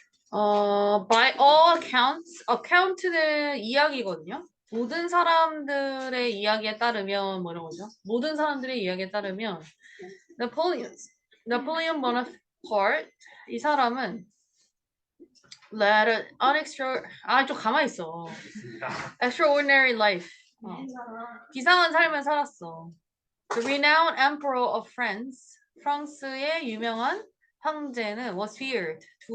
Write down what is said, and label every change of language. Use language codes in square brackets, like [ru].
[en] By all accounts, account는 [ko] 이야기거든요. 모든 사람들의 이야기에 따르면 뭐 이런 거죠. 모든 사람들의 이야기에 따르면 Napoleon Bonaparte 이 사람은 [en] led an [ko] 좀 가만히 있어. [en] Extraordinary life. [ko] 비상한 삶을 살았어. [en] The renowned emperor of France. [ko] 프랑스의 유명한 황제는 [en] was feared.